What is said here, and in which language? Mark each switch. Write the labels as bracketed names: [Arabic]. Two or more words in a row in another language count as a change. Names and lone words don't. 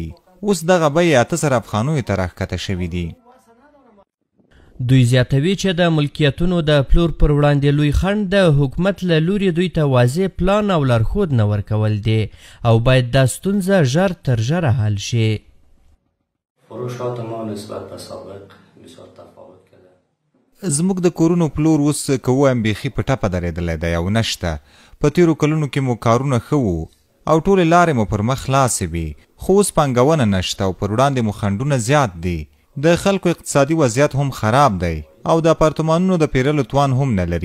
[Pashto] اوس دغه بیې 8,000 افغانیو ته راښکته شوي دي. دوی زیاتوي چې د ملکیتونو د پلور پر وړاندې لوی خنډ د حکومت له لوري دوی ته واضح پلان او لارښود نه ورکول دي او باید دا ستونزه ژر تر ژره حل شي. [Persian] فروشات ما نسبت به سابق بسیار تفاوت کرده. [Pashto] زموږ د کورونو پلور اوس که ووایم بیخي په ټپه درېدلی دی او نشته. په تیرو کلونو کې مو کارونه ښه وو او ټولې لارې مو پر مخ خلاصې وي، خو اوس پانګونه نشته او پر وړاندې مو خنډونه زیات دي. د خلکو اقتصادي وضعیت هم خراب دی او د اپارتمانونو د پیرلو توان هم نه لري.